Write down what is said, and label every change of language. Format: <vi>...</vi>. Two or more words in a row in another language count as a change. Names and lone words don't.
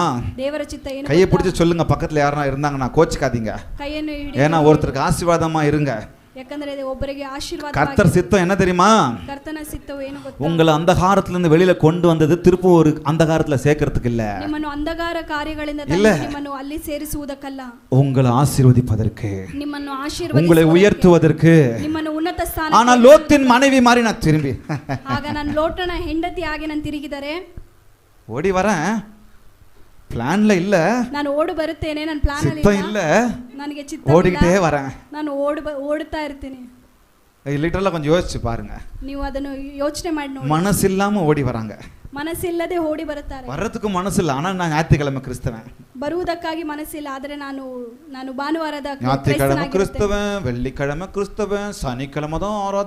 <kn>ದೇವರ ಚಿತ್ತ ಏನು?</kn> <ta>கையை பிடிச்சு சொல்லுங்க. பக்கத்துல யாரா இருந்தாங்கன்னா கோச்சிக்காதீங்க,</ta> <kn>ಕೈಯನ್ನು ಹಿಡಿದು,</kn> <ta>ஏன்னா ஒருத்தருக்கு ஆசீர்வாதமா இருங்க.</ta> <kn>ಯಾಕಂದ್ರೆ ಒಬ್ಬರಿಗೆ ಆಶೀರ್ವಾದ.</kn> <ta>கர்த்தர் சித்தம் என்ன தெரியுமா?</ta> <kn>ಕರ್ತನ ಸಿತ್ತವು ಏನು ಗೊತ್ತಾ?</kn> <ta>உங்களை அந்தகாரத்துல இருந்து வெளியில கொண்டு வந்தது திரும்ப ஒரு அந்தகாரத்துல சேர்க்கிறதுக்கு இல்ல,</ta> <kn>ನಿಮ್ಮನ್ನು ಅಂಧಕಾರ ಕಾರ್ಯಗಳಿಂದ ನಿಮ್ಮನ್ನು ಅಲ್ಲಿ ಸೇರಿಸುವುದಕ್ಕಲ್ಲ,</kn> <ta>உங்களை ஆசீர்வதிப்பதற்கு,</ta> <kn>ನಿಮ್ಮನ್ನು</kn> <ta>உங்களை</ta> <kn>ಆಶೀರ್ವದಿಸುವುದಕ್ಕೆ,</kn> <ta>உயர்த்துவதற்கு.</ta> <kn>ನಿಮ್ಮನ್ನು ಉನ್ನತ ಸ್ಥಾನ.</kn> <ta>ஆனா லோத்தின் மனைவி மாதிரி நான் திரும்பி</ta> <kn>ಆಗ ನಾನು ಲೋಟನ ಹೆಂಡತಿ ಆಗಿ ನಾನು ತಿರುಗಿದರೆ</kn> <ta>ஓடி வரேன், பிளான்ல இல்ல,</ta> <kn>ನಾನು ಓಡಿ ಬರುತ್ತೇನೆ, ನನ್ನ ಪ್ಲಾನ್ ಅಲ್ಲಿ</kn> <ta>சித்தம் இல்ல,</ta> <kn>ನನಗೆ ಚಿತ್ತ</kn> <ta>ஓடிக்கிட்டே வரேன்.</ta> <kn>ನಾನು ಓಡುತ್ತಾ ಇರ್ತೀನಿ.</kn> <ta>லிட்டரலா கொஞ்சம் யோசிச்சு பாருங்க.</ta> <kn>ನೀವು ಅದನ್ನು ಯೋಚನೆ ಮಾಡಿ ನೋಡಿ.</kn> <ta>மனசு இல்லாம ஓடி வராங்க,</ta> <kn>ಮನಸ್ಸಿಲ್ಲದೆ ಓಡಿ ಬರುತ್ತಾರೆ.</kn> <ta>வர்றதுக்கு மனசு இல்ல, ஆனா நான் ஞாயிற்றுக்கிழமை கிறிஸ்தவன்,</ta> <kn>ಬರುವುದಕ್ಕಾಗಿ ಮನಸ್ಸಿಲ್ಲ, ಆದರೆ ನಾನು ಭಾನುವಾರದ</kn> <ta>ஞாயிற்றுக்கிழமை கிறிஸ்தவன், வெள்ளிக்கிழமை கிறிஸ்தவன், சனிக்கிழமை தான் ஆராதிக்கணும், சனிக்கிழமை கிறிஸ்தவன், புதன்கிழமை கிறிஸ்தவன்.</ta> <kn>ನಾನು ಭಾನುವಾರ ಕ್ರೈಸ್ತನಾಗಿರುತ್ತೇನೆ, ನಾನು ಶುಕ್ರವಾರ ಕ್ರೈಸ್ತನಾಗಿರುತ್ತೇನೆ, ನಾನು</kn>